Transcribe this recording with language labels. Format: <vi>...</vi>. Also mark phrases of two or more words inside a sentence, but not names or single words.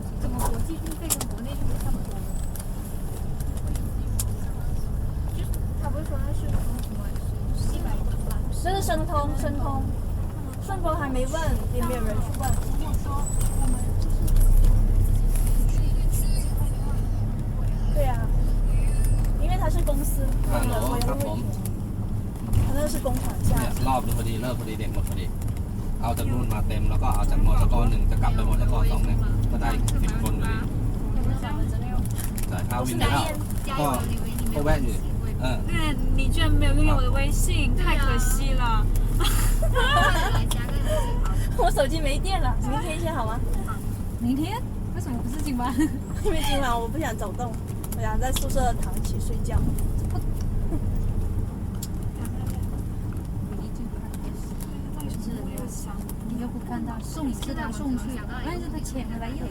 <zh>怎么国际运费跟国内运费差不多？就是他不是说他是什么150 这是申通，顺丰还没问，也没有人去问。对呀，因为他是公司，</zh> <th>ฮัลโหลครับผม</th> <zh>他那是工厂价。</zh> <th>เนี่ยรอบนึงพอดีเลิกพอดีเด็กหมดพอดีเอาจากนู่นมาเต็มแล้วก็เอาจากมอตก1จะกลับไปมอตก2เนี่ยก็ได้10คนเลยจ่ายค่าวินไปแล้วก็แวะอยู่</th> <zh>对，你居然没有拥有我的微信，太可惜了。我手机没电了，明天先好吗？明天？为什么不是今晚？因为今晚我不想走动，我想在宿舍躺起睡觉。你又不看他送是他送去，但是他钱了又。</zh>